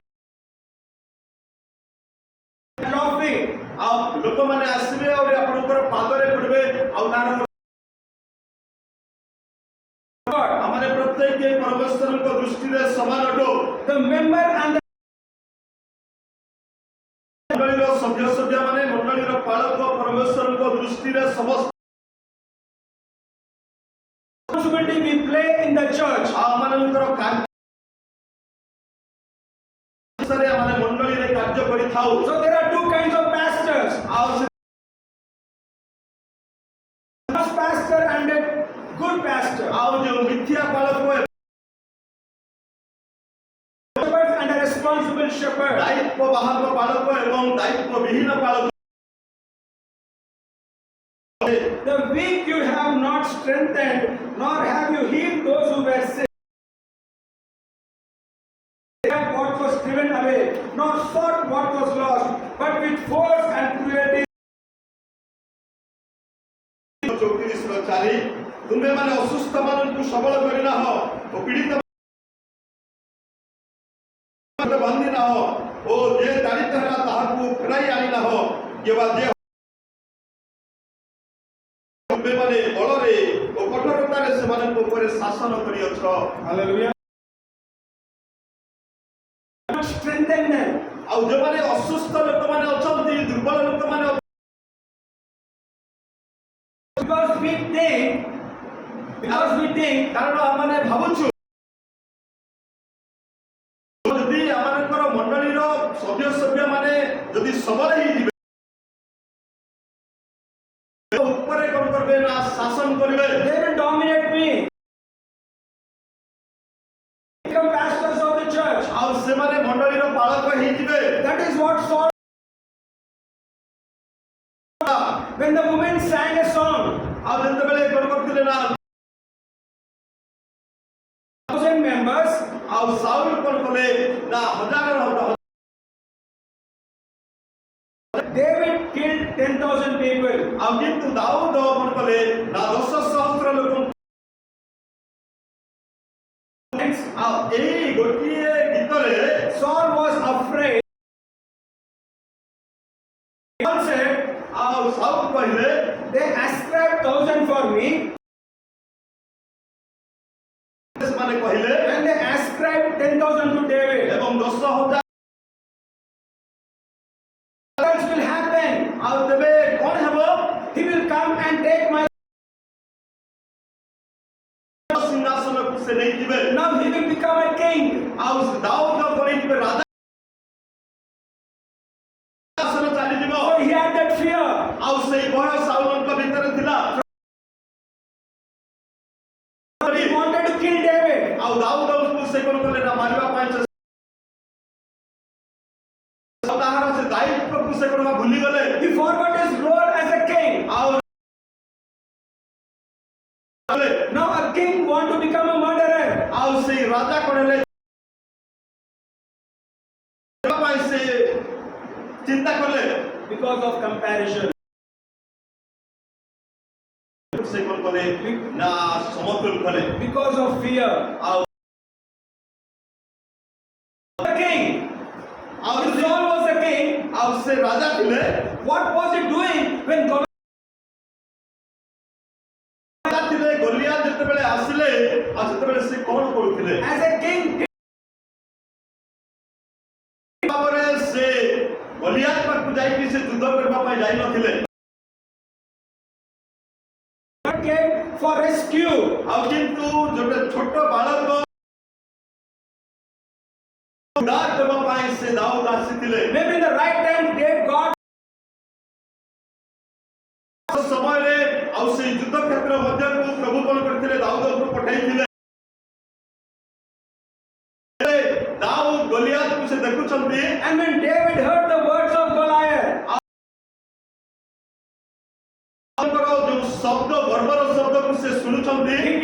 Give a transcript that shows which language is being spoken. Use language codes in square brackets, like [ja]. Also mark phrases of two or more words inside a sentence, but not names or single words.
[en] trophy. [or] ଆଉ ଲୋକମାନେ ଆସିବେ ଆଉ ଆପଣଙ୍କର ପାଦରେ ପଡ଼ିବେ ଆଉ ତାର ଆମେ ପ୍ରତ୍ୟେକ ପରମେଶ୍ୱରଙ୍କ ଦୃଷ୍ଟିରେ ସମାନ ଅଟୁ [en] The member and the [or] ମଣ୍ଡଳୀର ସଭ୍ୟମାନେ ମଣ୍ଡଳୀର ପାଳକ ପରମେଶ୍ୱରଙ୍କ ଦୃଷ୍ଟିରେ ସମସ୍ତ [en] responsibility we play in the church. [or] ଆମମାନଙ୍କର କାର୍ଯ୍ୟ ଆମେ ମଣ୍ଡଳୀ ମଣ୍ଡଳୀରେ କାର୍ଯ୍ୟ କରିଥାଉ। [en] So there are two kinds of pastors. [or] ଆଉ ସେ [en] False pastor and a good pastor. [or] ଆଉ ଯେଉଁ ମିଥ୍ୟା ପାଳକ [en] Shepherd and a responsible shepherd. [or] ଦାୟିତ୍ୱ ବାହକ ପାଳକ ଏବଂ ଦାୟିତ୍ୱ ବିହୀନ ପାଳକ। [en] The weak you have not strengthened, nor have you healed those who were sick. What was driven away, nor sought what was lost, but with force and cruelty. [or] 34:4 ତୁମେମାନେ ଅସୁସ୍ଥମାନଙ୍କୁ ସବଳ କରିନାହ ଓ ପୀଡ଼ିତ ବାନ୍ଧିନାହ ଓ ଯେ ଦାରିଦ୍ର ହେଲା ତାହାକୁ ଫେରାଇ ଆଣିନାହ କିମ୍ବା ଯେ ତୁମେମାନେ ବଳରେ ଓ କଠୋରତାରେ ସେମାନଙ୍କ ଉପରେ ଶାସନ କରିଅଛ। [en] Hallelujah. Not strengthen them. [or] ଆଉ ଯେଉଁମାନେ ଅସୁସ୍ଥ ଲୋକମାନେ ଅଛନ୍ତି, ଦୁର୍ବଳ ଲୋକମାନେ [en] Because we think [or] କାରଣ ଆମେ ଭାବୁଛୁ ଯଦି ଆମମାନଙ୍କର ମଣ୍ଡଳୀର ସଦସ୍ୟମାନେ ଯଦି ସବଳ ହେଇଯିବେ ଉପରେ କଣ କରିବେ ନା ଶାସନ କରିବେ। [en] they will dominate me. Become pastors of the church. [or] ଆଉ ସେମାନେ ମଣ୍ଡଳୀର ପାଳକ ହେଇଯିବେ। [en] That is what Saul. When the women sang a song, [or] ଆଉ ଯେତେବେଳେ କଣ କରୁଥିଲେ ନା [en] 1,000 members, [or] ଆଉ ସାଉଲ କଣ କଲେ ନା ହଜାର [en] David killed 10,000 people. [or] ଆଉ କିନ୍ତୁ ଦାଉଦ କଣ କଲେ ନା 10,000 ଲୋକ। ଆଉ ଏହି ଗୋଟିଏ ଗୀତରେ [en] Saul was afraid. Saul said, [or] ଆଉ ସାଉଲ କହିଲେ [en] they ascribed 1,000 for me, [or] ସେମାନେ କହିଲେ [en] and they ascribed 10,000 to David. [or] ଏବଂ 10,000 [en] What will happen? [or] ଆଉ ତେବେ କଣ ହେବ? [en] He will come and take my. [or] ସିଂହାସନକୁ ସେ ନେଇଯିବେ। [en] Now he will become a king. [or] ଆଉ ଦାଉଦ କରିଯିବେ ରାଜା ସିଂହାସନ ଚାଲିଯିବ। [en] So he had that fear. [or] ଆଉ ସେଇ ଭୟ ସାଉଲଙ୍କ ଭିତରେ ଥିଲା। [en] He wanted to kill David. [or] ଆଉ ଦାଉଦଙ୍କୁ ସେ କଣ କଲେ ନା ମାରିବା ପାଇଁ ତାହାର ସେ ଦାୟିତ୍ୱକୁ ସେ କଣ ଭୁଲିଗଲେ। [en] He forgot his role as a king. [or] ଆଉ [en] Now a king want to become a murderer. [or] ଆଉ ସେଇ ରାଜା କଣ ହେଲେ ପାଇଁ ସେ ଚିନ୍ତା କଲେ [en] Because of comparison. [or] ସେ କଣ କଲେ ନା ସମତୁଲ କଲେ। [en] Because of fear. [or] ଆଉ [en] The king. [or] ଆଉ [en] Saul was the king. [or] ଆଉ ସେ ରାଜା ଥିଲେ। [en] What was he doing when God? [or] ଥିଲେ ଗୋଲିଆତ ଯେତେବେଳେ ଆସିଲେ ଆଉ ସେତେବେଳେ ସେ କଣ କରୁଥିଲେ? [en] As a king, [or] ଭାବରେ ସେ ଗୋଲିଆତ ପାଖକୁ ଯାଇକି ସେ ଯୁଦ୍ଧ କରିବା ପାଇଁ ଯାଇ ନଥିଲେ। [en] God came for rescue. [or] ଆଉ କିନ୍ତୁ ଗୋଟେ ଛୋଟ ବାଳକ ଉଦ୍ଧାର ଦେବା ପାଇଁ ସେ ଦାଉଦ ଆସିଥିଲେ। [en] Maybe in the right time, God. [or] ସମୟରେ ଆଉ ସେଇ ଯୁଦ୍ଧ କ୍ଷେତ୍ର ମଧ୍ୟକୁ ପ୍ରଭୁ କଣ କରିଥିଲେ? ଦାଉଦଙ୍କୁ ପଠାଇଥିଲେ। ଦାଉଦ ଗୋଲିଆତକୁ ସେ ଦେଖୁଛନ୍ତି। [en] And when David heard the words of Goliath, [or] ତାଙ୍କର ଯୋଉ ଶବ୍ଦ ଗର୍ବର ଶବ୍ଦକୁ ସେ ଶୁଣୁଛନ୍ତି।